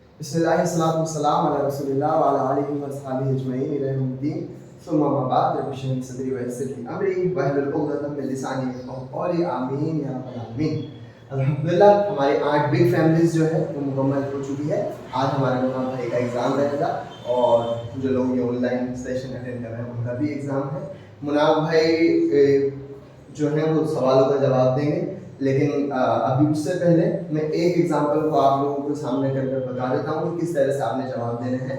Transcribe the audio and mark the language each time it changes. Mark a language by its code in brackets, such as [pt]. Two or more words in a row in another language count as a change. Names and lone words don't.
[ar] بسم الله الرحمن الرحيم على رسول الله وعلى آله وأصحابه أجمعين إلى يوم الدين ثم أما بعد رب اشرح لي صدري ويسر لي أمري واحلل عقدة من لساني يفقهوا قولي آمين يا رب العالمين. [hi] अल्हम्दुलिल्लाह हमारी 8 [en] big families [hi] जो है वो मुकम्मल हो चुकी है। आज हमारे मुनाब भाई का एग्ज़ाम रहेगा और जो लोग ये [en] online session attend [hi] कर रहे हैं उनका भी एग्ज़ाम है। मुनाब भाई जो है वो सवालों का जवाब देंगे, लेकिन अभी उससे पहले मैं एक एग्जांपल को आप लोगों के सामने करके बता देता हूँ कि किस तरह से आपने जवाब देने हैं।